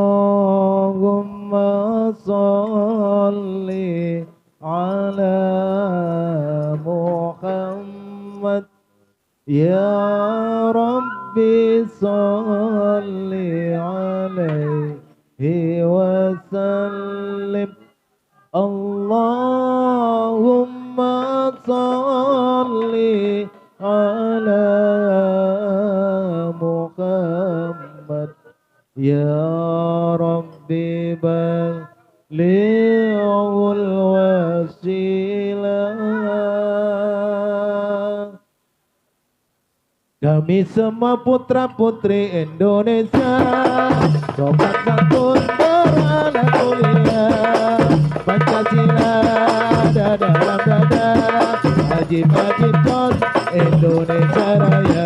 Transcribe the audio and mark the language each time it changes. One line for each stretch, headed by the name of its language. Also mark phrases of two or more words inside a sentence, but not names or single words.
Arabic: اللهم صل على محمد يا ربي صل عليه وسلم. اللهم صل على محمد يا ربي بلغ الوسيلة.
Indonesian: Kami semua putra putri Indonesia, sobat santun beranak kuliah, Pancasila ada dalam dada, wajib-wajib pos Indonesia Raya.